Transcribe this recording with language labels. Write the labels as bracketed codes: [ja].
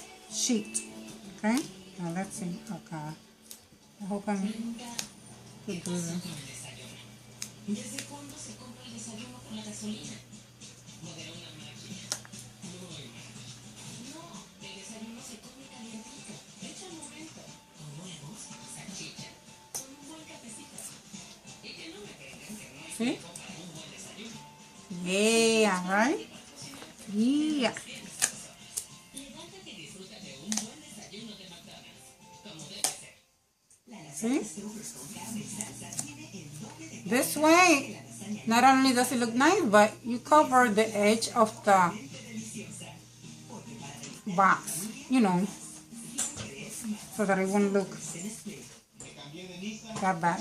[en] Sheet. Okay, now let's see. Okay, I hope I'm good do this. [es] ¿Desde cuándo se compra el desayuno con la gasolina? ¿Lo de una máquina? No, el desayuno se come calientito. Echa un momento. Con huevos, salchicha, con un buen cafecito. Y que no me crean que no es [en] See? [es] para un buen desayuno. [en] Yeah, right? Yeah. [es] Levántate y disfruta de un buen desayuno de McDonald's, como debe ser. [en] See? This way, not only does it look nice, but you cover the edge of the box, you know, so that it won't look that bad.